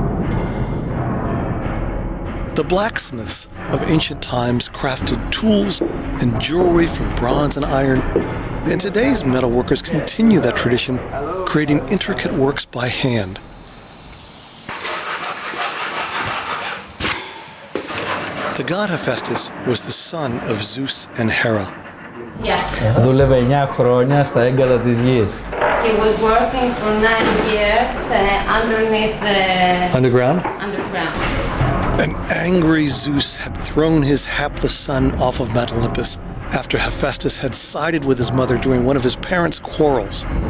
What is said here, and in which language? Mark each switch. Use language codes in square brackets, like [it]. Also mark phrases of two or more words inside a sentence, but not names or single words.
[en] The blacksmiths of ancient times crafted tools and jewelry from bronze and iron, and today's metalworkers continue that tradition, creating intricate works by hand. The god Hephaestus was the son of Zeus and Hera. [el] Δούλευε 9 χρόνια στα έγκατα της γης. [en] He was working for 9 years underneath the Underground? underground. An angry Zeus had thrown his hapless son off of Mount Olympus after Hephaestus had sided with his mother during one of his parents' quarrels.